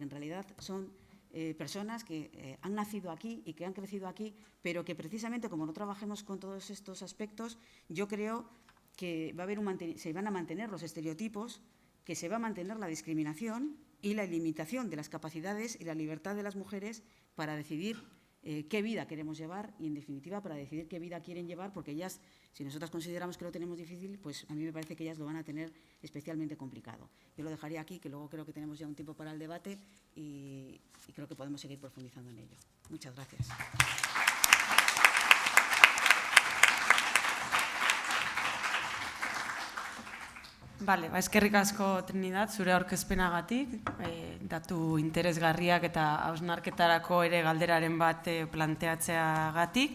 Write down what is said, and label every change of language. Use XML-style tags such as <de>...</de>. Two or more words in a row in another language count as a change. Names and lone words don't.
<es>en realidad son personas que han nacido aquí y que han crecido aquí, pero que precisamente como no trabajemos con todos estos aspectos, yo creo que se van a mantener los estereotipos, que se va a mantener la discriminación y la limitación de las capacidades y la libertad de las mujeres para decidir qué vida queremos llevar y, en definitiva, para decidir qué vida quieren llevar, porque ellas, si nosotras consideramos que lo tenemos difícil, pues a mí me parece que ellas lo van a tener especialmente complicado. Yo lo dejaría aquí, que luego creo que tenemos ya un tiempo para el debate y creo que podemos seguir profundizando en ello. Muchas gracias.</es> <eu>Bale, eskerrik asko Trinidad, zure aurkezpenagatik, datu interesgarriak eta hausnarketarako ere galderaren bat planteatzeagatik.</eu>